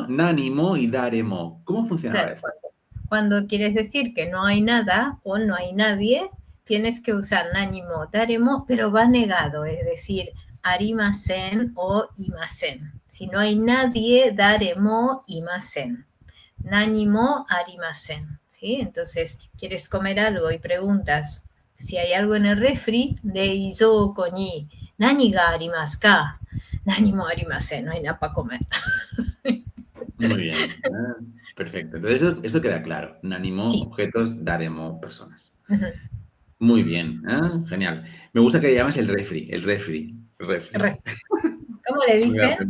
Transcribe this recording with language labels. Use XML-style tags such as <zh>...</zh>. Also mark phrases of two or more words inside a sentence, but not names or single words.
<ja>Nanimo y daremo.</ja> <es>¿Cómo funcionaba Claro, esto? cuando quieres decir que no hay nada o no hay nadie, tienes que usar nanimo, daremo, pero va negado, es decir,</es> <ja>arimasen o imasen.</ja> <es>Si no hay nadie,</es> <ja>daremo,</ja> <es>imasen.</es> <ja>Nanimo, arimasen.</ja> <es>¿Sí? Entonces, quieres comer algo y preguntas si hay algo en el refri,</es> <ja>reizouko ni nani ga arimasu ka? Nani mo arimasen,</ja> <es>no hay nada para comer. Muy bien. Perfecto. Entonces, eso queda claro. Nanimo, Sí. objetos, daremo, personas. Uh-huh. Muy bien. Genial. Me gusta que le llames el refri. El refri. ¿Cómo le dicen?</es>